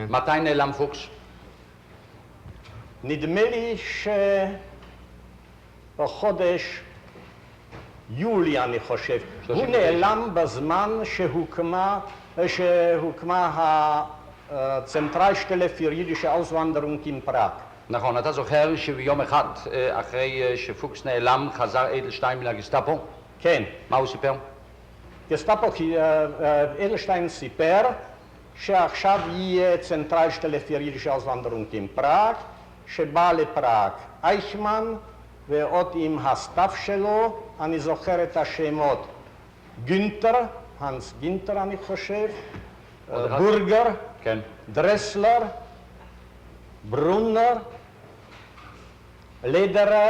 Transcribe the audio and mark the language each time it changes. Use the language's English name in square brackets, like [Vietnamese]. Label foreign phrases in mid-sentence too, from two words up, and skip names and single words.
[Hebrew] מתי נעלם פוקס? נדמה לי שבחודש יולי, אני חושב, הוא נעלם בזמן שהוקמה הצנטרלסטelle für jüdische Auswanderung in פראג. נכון, אתה זוכר שביום אחד אחרי שפוקס נעלם חזר אדלשטיין מן הגסטאפו? כן. מה הוא סיפר? גסטאפו, אדלשטיין סיפר שעכשיו יהיה צנטרלסטelle für jüdische Auswanderung in פראג, שבא לפראג אייכמן ועוד עם הסטאפ שלו, אני זוכר את השמות, גינטר, הנס גינטר אני חושב, בורגר, כן. דרסלר, ברונר, לדרר,